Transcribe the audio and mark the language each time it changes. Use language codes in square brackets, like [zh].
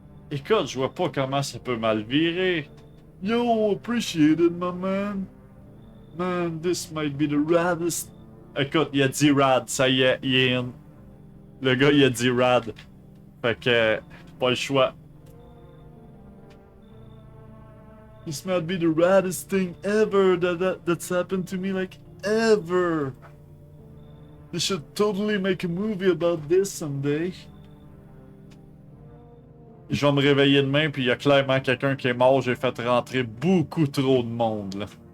[fr] Écoute, je vois pas comment ça peut mal virer. [en] Yo, appreciate it, my man. Man, this might be the raddest. [fr] Écoute, il a dit rad, ça y est, il est in. Le gars, il a dit rad. Fait que, pas le choix. [en] This might be the raddest thing ever that's happened to me, like, ever. They should totally make a movie about this someday. [fr] Je vais me réveiller demain, puis il y a clairement quelqu'un qui est mort. J'ai fait rentrer beaucoup trop de monde, là.